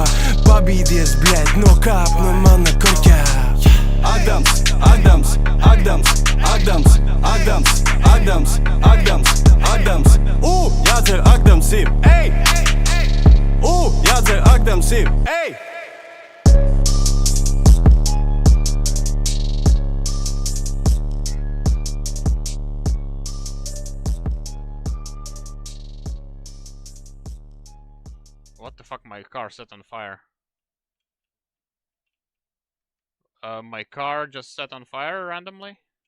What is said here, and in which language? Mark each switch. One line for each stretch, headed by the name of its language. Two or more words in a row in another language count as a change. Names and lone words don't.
Latvian: Pabīdies, bļēt, nokāp no mana korķā. Agdams, Agdams, Agdams, Agdams, Agdams, Agdams, Agdams, Agdams. Jādzer Agdams ir! Ei! Jādzer Agdams ir! Ei!
English: What the fuck, my car set on fire? My car just set on fire randomly?